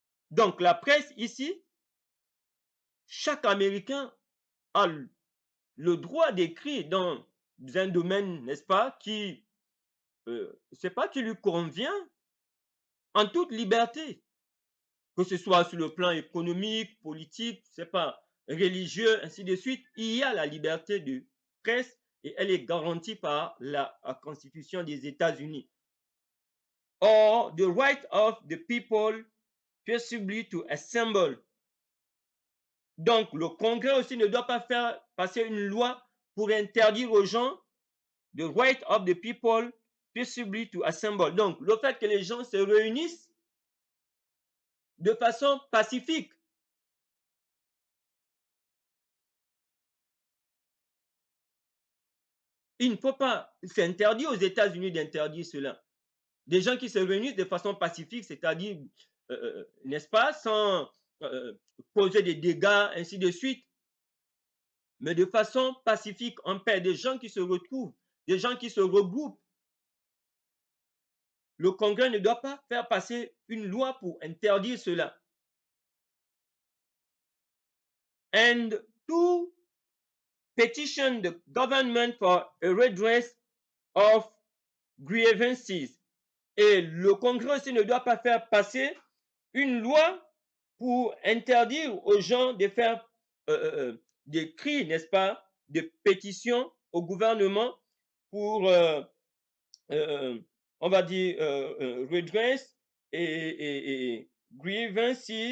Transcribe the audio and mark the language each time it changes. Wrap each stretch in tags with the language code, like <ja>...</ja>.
<fr>Donc la presse ici, chaque Américain a le droit d'écrire dans un domaine, n'est-ce pas, qui, c'est pas qui lui convient, en toute liberté, que ce soit sur le plan économique, politique, c'est pas religieux, ainsi de suite. Il y a la liberté de presse et elle est garantie par la Constitution des États-Unis.</fr> <en>Or, the right of the people peaceably to assemble.</en> <fr>Donc, le Congrès aussi ne doit pas faire passer une loi pour interdire aux gens</fr> <en>the right of the people peaceably to assemble.</en> <fr>Donc, le fait que les gens se réunissent de façon pacifique. Il ne faut pas, c'est interdit aux États-Unis d'interdire cela. Des gens qui se réunissent de façon pacifique, c'est-à-dire, n'est-ce pas, sans causer des dégâts, ainsi de suite, mais de façon pacifique, en paix, des gens qui se retrouvent, des gens qui se regroupent. Le Congrès ne doit pas faire passer une loi pour interdire cela.</fr> <en>And to petition the government for a redress of grievances.</en> <fr>Et le Congrès aussi ne doit pas faire passer une loi pour interdire aux gens de faire des cris, n'est-ce pas, des pétitions au gouvernement pour, on va dire, redress et grievances.</fr>